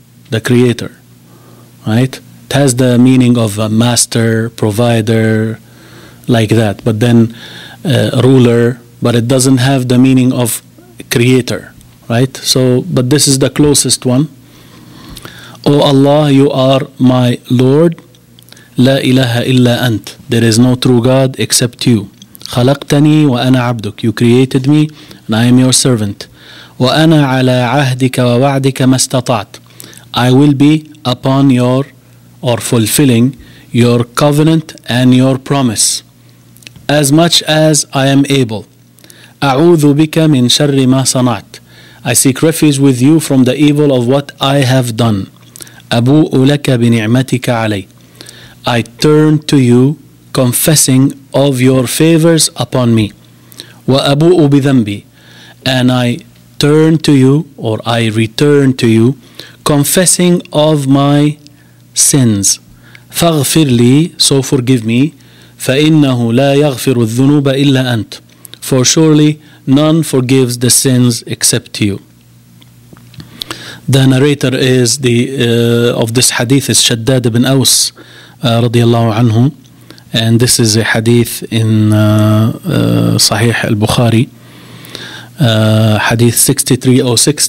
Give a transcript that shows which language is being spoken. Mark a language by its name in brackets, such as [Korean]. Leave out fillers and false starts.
[English] The Creator, right? It has the meaning of a master, provider, like that, but then ruler, but it doesn't have the meaning of creator, right? So, but this is the closest one. O Allah, you are my Lord. La ilaha illa ant. There is no true God except you. [Arabic] خلقتني وأنا عبدك. [English] You created me and I am your servant. [Arabic] وأنا على عهدك ووعدك ما استطعت. [English] I will be upon your, or fulfilling your covenant and your promise as much as I am able. [Arabic] أعوذ بك من شر ما صنعت. [English] I seek refuge with you from the evil of what I have done. [Arabic] أبوء لك بنعمتك علي. [English] I turn to you confessing of your favors upon me. [Arabic] وأبوء بذنبي. [English] And I turn to you, or I return to you, confessing of my sins. [Arabic] فاغفر لي, [English] so forgive me. [Arabic] فإنه لا يغفر الذنوب إلا أنت. [English] For surely none forgives the sins except you. The narrator is of this hadith is Shaddad ibn Aus radiyallahu anhu, and this is a hadith in Sahih al-Bukhari, hadith 6306.